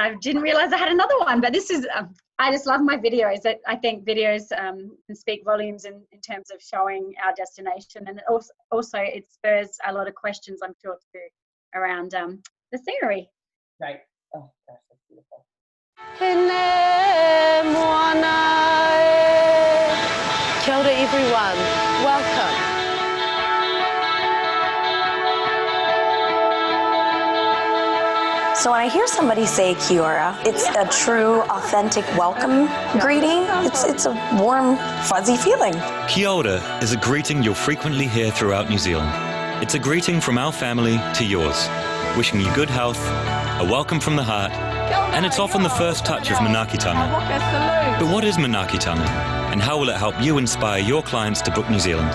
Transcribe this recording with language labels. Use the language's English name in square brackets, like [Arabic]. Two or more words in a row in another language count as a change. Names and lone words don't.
[English] I didn't realize I had another one, but this is, I just love my videos. I think videos can speak volumes in terms of showing our destination. And also it spurs a lot of questions, I'm sure, too, around the scenery. Right. Oh, gosh, that's beautiful. [Māori] Kia ora, [English] everyone. Welcome. So when I hear somebody say [Māori] kia ora, [English] it's a true, authentic welcome greeting. It's a warm, fuzzy feeling. [Māori] Kia ora [English] is a greeting you'll frequently hear throughout New Zealand. It's a greeting from our family to yours, wishing you good health, a welcome from the heart, and it's often the first touch of manaakitanga. But what is manaakitanga, and how will it help you inspire your clients to book New Zealand?